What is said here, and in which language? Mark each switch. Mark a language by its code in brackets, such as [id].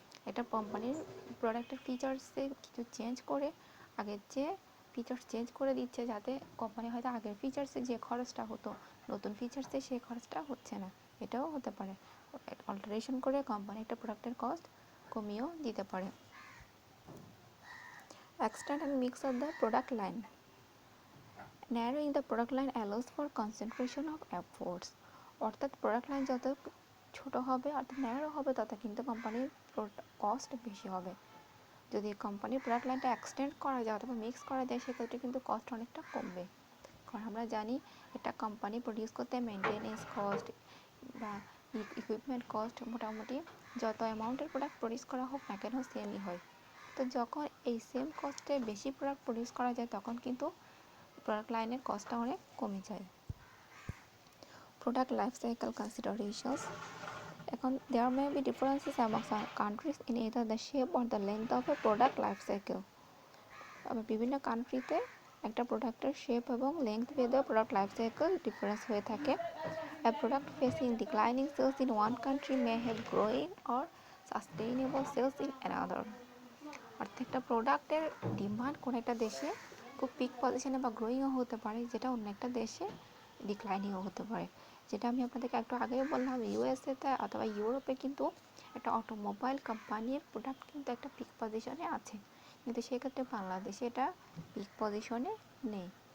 [bn] এটা কোম্পানির প্রোডাক্টের ফিচার্সে কিছু চেঞ্জ করে, আগের যে ফিচার্স চেঞ্জ করে দিচ্ছে, যাতে কোম্পানি হয়তো আগের ফিচার্সে যে খরচটা হতো নতুন ফিচার্সে সেই খরচটা হচ্ছে না, এটাও হতে পারে। অল্টারেশন করে কোম্পানি একটা প্রোডাক্টের কস্ট কমিয়েও দিতে পারে। [en] Extend and mix of the product line. Narrowing the product line allows for concentration of efforts. [bn] অর্থাৎ প্রোডাক্ট লাইন যত ছোট হবে অর্থাৎ ন্যারো হবে, তত কিন্তু কোম্পানির কস্ট বেশি হবে। যদি কোম্পানির প্রোডাক্ট লাইনটা এক্সটেন্ড করা যায় অথবা মিক্স করা যায়, সেক্ষেত্রে কিন্তু কস্ট অনেকটা কমবে। কারণ আমরা জানি একটা কোম্পানি প্রডিউস করতে মেনটেনেন্স কস্ট বা ইকুইপমেন্ট কস্ট মোটামুটি যত অ্যামাউন্টের প্রোডাক্ট প্রডিউস করা হোক না কেন সেমই হয়। তো যখন এই সেম কস্টে বেশি প্রোডাক্ট প্রডিউস করা যায়, তখন কিন্তু প্রোডাক্ট লাইনের কস্টটা অনেক কমে যায়। Product life cycle considerations. [en] এখন there may be differences among countries in either the shape or the length of a product life cycle. [bn] আবার বিভিন্ন কান্ট্রিতে একটা প্রোডাক্টের শেপ এবং লেংথ ভেদে প্রোডাক্ট লাইফ সাইকেল ডিফারেন্স হয়ে থাকে। [en] A product facing declining sales in one country may have growing or sustainable sales in another. [bn] অর্থাৎ একটা প্রোডাক্টের ডিমান্ড কোন একটা দেশে খুব পিক পজিশনে বা গ্রোয়িংও হতে পারে, যেটা অন্য একটা দেশে ডিক্লাইনিংও হতে পারে। যেটা আমি আপনাদেরকে একটু আগেই বললাম, ইউএসএতে অথবা ইউরোপে কিন্তু একটা অটোমোবাইল কোম্পানির প্রোডাক্ট কিন্তু একটা পিক পজিশনে আছে, কিন্তু সেক্ষেত্রে বাংলাদেশে এটা পিক পজিশনে নেই।